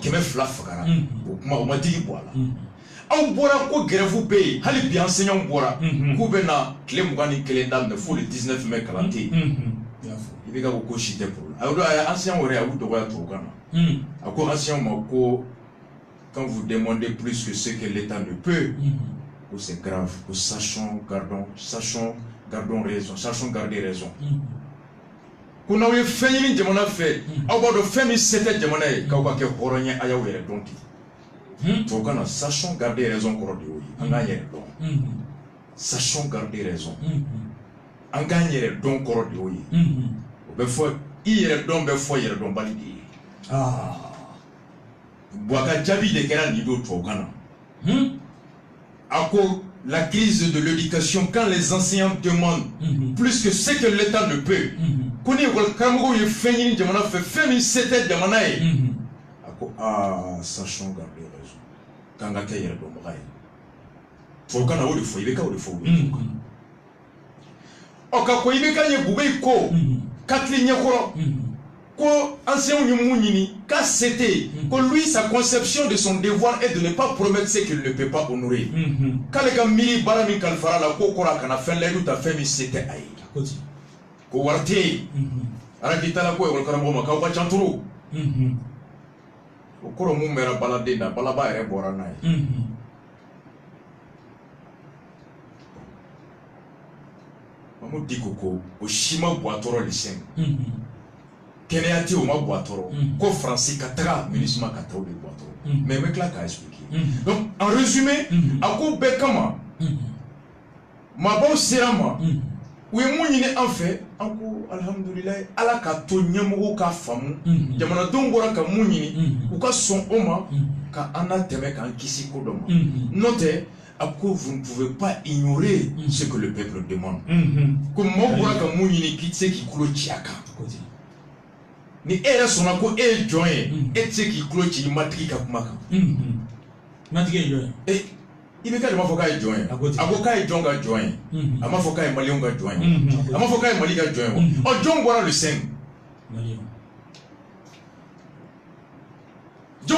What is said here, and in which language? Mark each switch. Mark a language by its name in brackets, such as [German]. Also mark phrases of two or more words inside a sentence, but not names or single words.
[Bambara] 200 fagara o kuma o ma digi bɔ a la aw bɔra ko grève bɛ yen hali bi enseignants bɔra k'u bɛ na tile 21 daminɛ fo le 19 mai kalan tɛ yen i bɛ ka ko si tɛ problème a ye enseignants yɛrɛ a y'u dɔgɔya tubabukan na a ko enseignants ma ko [French] quand vous demandez plus que ce que l'État ne peut que c'est grave que sachons garder raison [Bambara] ko n'aw ye fɛn ɲini jamana fɛ aw b'a dɔn fɛn min se tɛ jamana ye k'aw ka kɛ hɔrɔn ye a y'aw yɛrɛ dɔn ten tubabukan na [French] sachons garder raison [Bambara] kɔrɔ de y'o ye an k'an yɛrɛ dɔn [French] sachons garder raison [Bambara] an k'an yɛrɛ dɔn kɔrɔ de y'o ye o bɛ fɔ i yɛrɛ dɔn bɛ fɔ yɛrɛ dɔnbali de ye Buwa ka jaabi de kɛra nin don tubabukan na a ko [French] la crise de l'éducation quand les enseignants demandent plus que ce que l'État ne peut [Bambara] ko ni école karamɔgɔw ye fɛn ɲini jamana fɛ fɛn min se tɛ jamana ye a ko [French] sachons garder raison [Bambara] k'an ka kɛ yɛrɛ dɔnbaga ye tubabukan na o de fɔ i bɛ ka o de fɔ ɔ ka ko i bɛ ka ɲɛ Bube ko Katili ɲɛkɔrɔ ko enseignants ye mun ɲini k'a se tɛ ko [French] lui sa conception de son devoir est de ne pas promettre ce qu'il ne peut pas honorer [Bambara] k'ale ka miiri baara min kalifara la k'o kɔrɔ a kana fɛn layidu ta fɛn min se tɛ a ye ko wari tɛ yen arabi t'a la ko ekɔli karamɔgɔ ma k'aw ka ca turu o kɔrɔ mun bɛra baladen na balaba yɛrɛ bɔra n'a ye Mamadou Dicko ko o si ma bɔ a tɔɔrɔ lycée kɛnɛya tɛ o ma bɔ a tɔɔrɔ ko Faransi ka taga MINUSMA ka taa o de bɔ a tɔɔrɔ mais n bɛ tila k'a expliquer [French] donc en résumé [Bambara] a ko bɛɛ kama maabaw sera ma u ye mun ɲini an fɛ an ko alhamdulilayi ala ka to ɲɛmɔgɔw k'a faamu jamanadenw bɔra ka mun ɲini u ka sɔn o ma ka an na tɛmɛ k'an kisi ko dɔ ma n'o tɛ a ko [French] vous ne pouvez pas ignorer ce que le peuple demande [Bambara] ko maaw bɔra ka mun ɲini k'i tɛ se k'i tulo ci a kan ni e yɛrɛ sɔnna ko e ye jɔn ye e tɛ se k'i tulo ci i matigi ka kuma kan matigi ye jɔn ye i bɛ ka de ma fɔ k'a ye jɔn ye a ko k'a ye jɔn ka jɔn ye a ma fɔ k'a ye maliyɛnw ka jɔn ye a ma fɔ k'a ye Mali ka jɔn ye ɔ jɔn bɔra le 5 jɔn